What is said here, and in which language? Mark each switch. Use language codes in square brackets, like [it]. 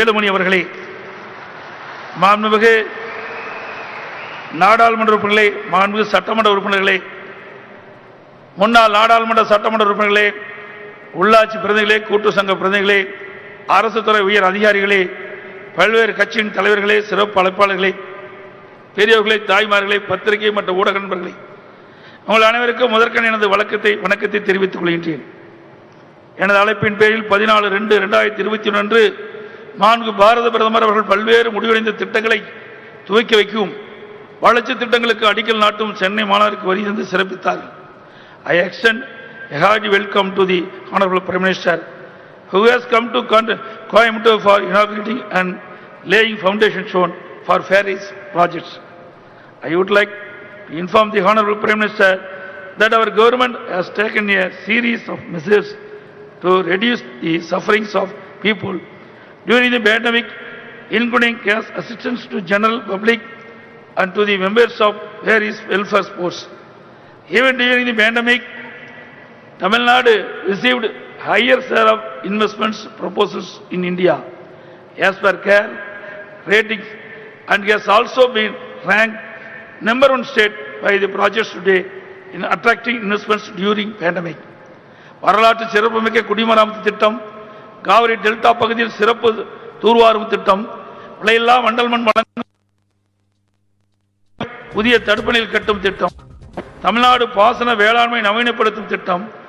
[ta] வேலுமணி அவர்களே, மாண்புமிகு நாடாளுமன்ற உறுப்பினர்களே, மாண்புமிகு சட்டமன்ற உறுப்பினர்களே, முன்னாள் நாடாளுமன்ற சட்டமன்ற உறுப்பினர்களே, உள்ளாட்சி பிரதிநிதிகளே, கூட்டு சங்க பிரதிநிதிகளே, அரசு துறை உயர் அதிகாரிகளே, பல்வேறு கட்சியின் தலைவர்களே, சிறப்பு அழைப்பாளர்களே, பெரியவர்களே, தாய்மார்களே, பத்திரிகை மற்றும் ஊடக நண்பர்களே, உங்கள் அனைவருக்கும் முதற்கண் எனது வணக்கத்தை தெரிவித்துக் கொள்கின்றேன். எனது அழைப்பின் பேரில் 14/2/2021 அன்று மாண்புமிகு பாரத பிரதமர் அவர்கள் பல்வேறு முடிவடைந்த திட்டங்களை துவக்கி வைக்கும் வளர்ச்சி திட்டங்களுக்கு அடிக்கல் நாட்டும் சென்னை மாநகருக்கு வருகை தந்து சிறப்பித்தார்கள். [en] I extend a hearty welcome to the Honorable Prime Minister who has come to Coimbatore for inaugurating and laying foundation stone for various projects. I would like to inform the Honorable Prime Minister that our government has taken a series of measures to reduce the sufferings of people during the pandemic, including cash assistance to general public and to the members of various welfare sports. Even during the pandemic, Tamil Nadu received higher share of investments proposals in India as per CARE ratings and has also been ranked number 1 state by the projects today in attracting investments during pandemic. [ta] வரலாற்று சிறப்புமிக்க குடிமராமத்து திட்டம், Kaveri delta பகுதியில் சிறப்பு தூர்வாரும் திட்டம், விலையில்லா மண்டல் மண் வழங்கும் புதிய தடுப்பணையில் கட்டும் திட்டம், தமிழ்நாடு பாசன வேளாண்மை நவீனப்படுத்தும் திட்டம்,